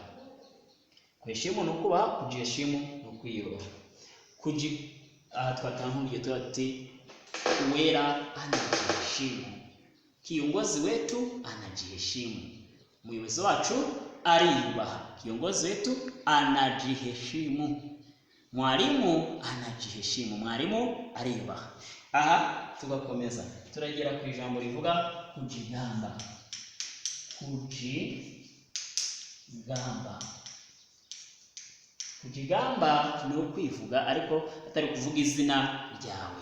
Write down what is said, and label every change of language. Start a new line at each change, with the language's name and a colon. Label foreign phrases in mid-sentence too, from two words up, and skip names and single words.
Kinyarwanda: Kuheshimu ni ukubaha, kujiheshimu ni ukwiyubaha. Aha twatanguye tuti uwera anajiheshimu.
Swahili: Kiongozi wetu anajiheshimu.
Kinyarwanda: Muyobozi wacu ariyubaha.
Swahili: Kiongozi wetu anajiheshimu. Mwalimu anajiheshimu.
Kinyarwanda: Mwalimu ariyubaha. Aha tugakomeza turagera ku ijambo rivuga kujigamba. Kujigamba ni ukwivuga ariko atari kuvuga izina ryawe.